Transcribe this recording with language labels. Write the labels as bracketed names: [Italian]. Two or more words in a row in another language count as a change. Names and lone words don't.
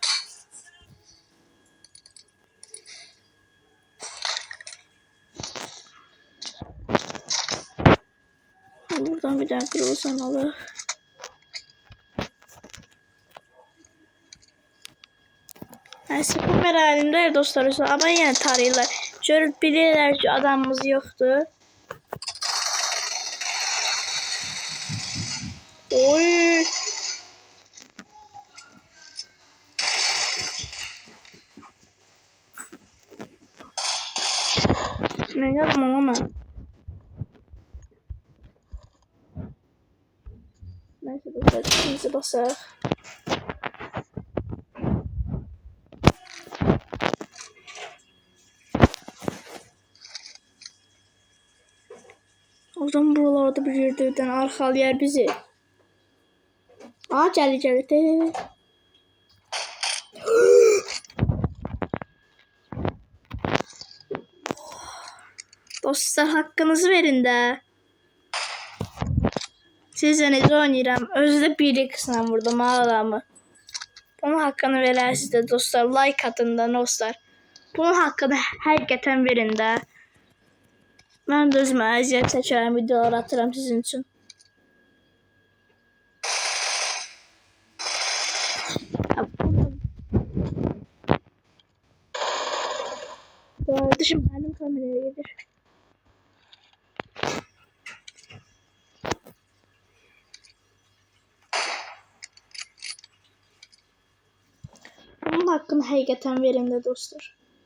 [Azerbaijani] Buradan bir dənə bir olsan alır. Neyse kamera elimdə dostlar ama yenə tarayırlar. Görüb bilirlər ki adamımız yoxdur. Oy. [Turkish] Ne yapmam ama. Neyse dostlar ikimizi basar. Oradan buralarda bir yerden arxalayar bizi. [Azerbaijani] Aa gəlir. [Turkish] Dostlar hakkınızı verin de. [Azerbaijani] Sizə necə oynayıram. Özü də bir qısına vurdum adamı. Bunun hakkını verərsiniz də dostlar. Like atın da dostlar. Bunun hakkını həqiqətən verin də. Mən də özümə əziyyət çəkirəm, videolar atıram sizin üçün. [Turkish] Kardeşim benim kameraya gelir. [Azerbaijani] Bunun hakkını həqiqətən verin də dostlar.